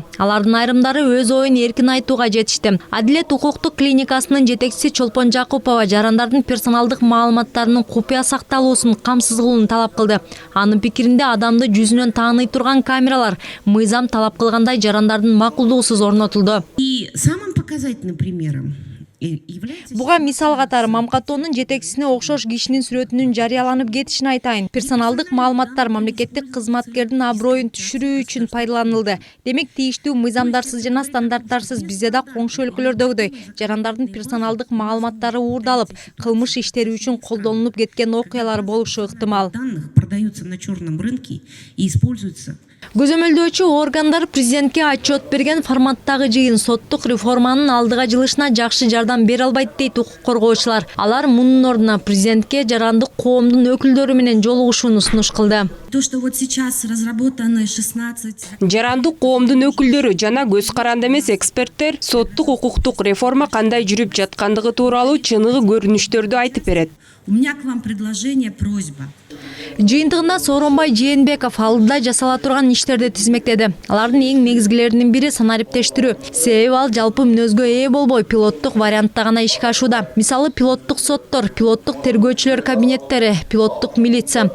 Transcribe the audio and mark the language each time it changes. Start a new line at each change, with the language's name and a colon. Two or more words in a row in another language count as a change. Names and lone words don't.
Kyrgyz: Алардын айрымдары өз оюн эркин айтууга жетишти. Адилет укуктук клиникасынын жетекчиси Чолпон Жакупова жарандардын персоналдык маалыматтарынын купуя сакталуусун камсыз кылууну талап кылды. Анын пикиринде адамды жүзүнөн тааный турган камералар мыйзам талап кылгандай жарандардын макулдугусуз орнотулду.
Russian: И самым показательным примером является...
Kyrgyz: Буга мисал катары Мамкатоонун жетекчисине окшош кишинин сүрөтүнүн жарыяланып кетишин айтайын. Персоналдык маалыматтар мамлекеттик кызматкердин аброюн түшүрүү үчүн пайдаланылды. Демек тийиштүү мыйзамдарсыз жана стандарттарсыз бизде да коңшу өлкөлөрдөгүдөй жарандардын персоналдык маалыматтары уурдалып, кылмыш иштери үчүн колдонулуп кеткен окуялар болушу ыктымал.
Russian: Данных продаются на черном рынке и используются.
Kyrgyz: Көзөмөлдөөчү органдар президентке отчет берген форматтагы жыйын соттук реформанын алдыга жылышына жакшы жардам бере албайт дейт укук коргоочулар. Алар мунун ордуна президентке жарандык коомдун өкүлдөрү менен жолугушууну сунуш кылды.
Russian: То, что вот сейчас разработаны 16...
Kyrgyz: Жарандык коомдун өкүлдөрү жана көз каранды эмес эксперттер соттук укуктук реформа кандай жүрүп жаткандыгы тууралуу чыныгы көрүнүштөрдү айтып берет.
Russian: У меня к вам предложение, просьба.
Kyrgyz: Жыйынтыгында Сооронбай Жээнбеков алдыда жасала турган иштерди тизмектеди. Алардын эң негизгилеринин бири санариптештирүү. Себеби ал жалпы мүнөзгө ээ болбой пилоттук вариантта гана ишке ашууда. Мисалы пилоттук соттор, пилоттук тергөөчүлөр кабинеттери, пилоттук милиция.